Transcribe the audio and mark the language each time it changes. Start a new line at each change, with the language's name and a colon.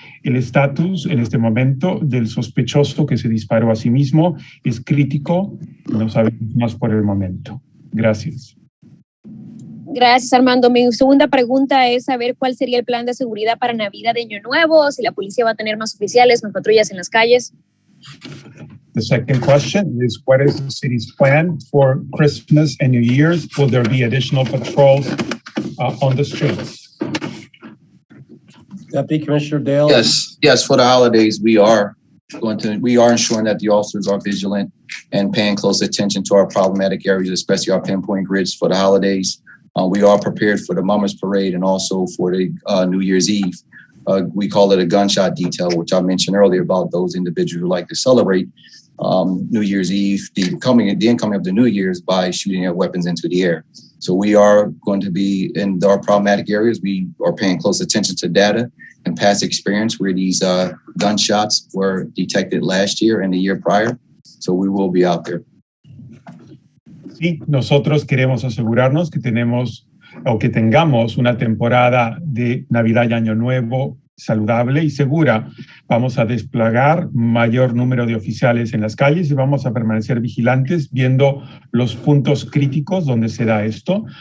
Spanish: El estatus en este momento del sospechoso que se disparó a sí mismo es crítico, no sabemos más por el momento. Gracias. Gracias, Armando. Mi segunda pregunta es saber cuál sería el plan de seguridad para Navidad de Año Nuevo, si la policía va a tener más oficiales, más patrullas en las calles.
English: The second question is, what is the city's plan for Christmas and New Year's? Will there be additional patrols on the streets? Deputy Commissioner Dale? Yes. For the holidays, we are ensuring that the officers are vigilant and paying close attention to our problematic areas, especially our pinpoint grids for the holidays. We are prepared for the Mummers Parade and also for the New Year's Eve. We call it a gunshot detail, which I mentioned earlier about those individuals who like to celebrate New Year's Eve, the incoming of the New Year's by shooting their weapons into the air. So we are going to be in our problematic areas. We are paying close attention to data and past experience where these gunshots were detected last year and the year prior. So we will be out there.
Spanish: Sí, nosotros queremos asegurarnos que tenemos o que tengamos una temporada de Navidad y Año Nuevo saludable y segura. Vamos a desplegar mayor número de oficiales en las calles y vamos a permanecer vigilantes viendo los puntos críticos donde se da esto.